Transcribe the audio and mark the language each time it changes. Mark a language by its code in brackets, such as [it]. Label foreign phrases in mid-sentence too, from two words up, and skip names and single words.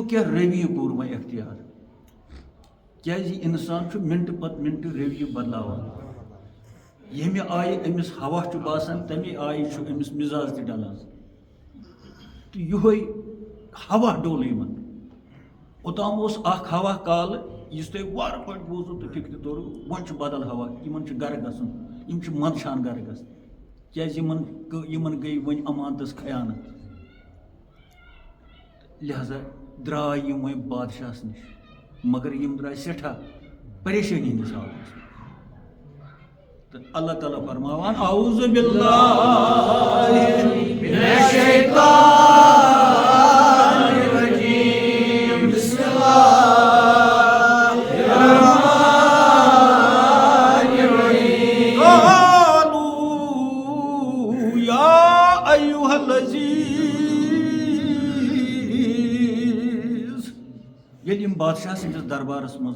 [ks] کیٛاہ رویہِ کوٚر وۄنۍ اختیار کیٛازِ یہِ انسان چھُ مِنٹہٕ پتہٕ مِنٹہٕ رویہِ بدلاوان ییٚمہِ آیہِ أمِس ہوا چھُ باسان تمے آیہِ چھُ أمِس مِزاز تہِ ڈلان تہٕ یِہوے ہوا ڈوٚل یِمن اوٚتام اوس اکھ ہوا کالہٕ یُس تۄہہِ وارٕ پٲٹھۍ بوٗزوٕ تہٕ فِکرِ توٚروٕ وۄنۍ چھُ بدل ہوا یِمن چھُ گرٕ گژھُن یِم چھِ منٛدچھان گرٕ گژھُن کیٛازِ یِمن گٔے وۄنۍ امانتس خیانت لہذا درٛاے یِم وۄنۍ بادشاہس نِش مگر یِم درٛاے سٮ۪ٹھاہ پریشٲنی ہٕنٛدِس حالس تہٕ اللہ تعالیٰ فرماوان [ar] اعوذ باللہ من الشیطان الرجیم بسم اللہ [ks] ییٚلہِ یِم بادشاہ سٕنٛدِس دربارس منٛز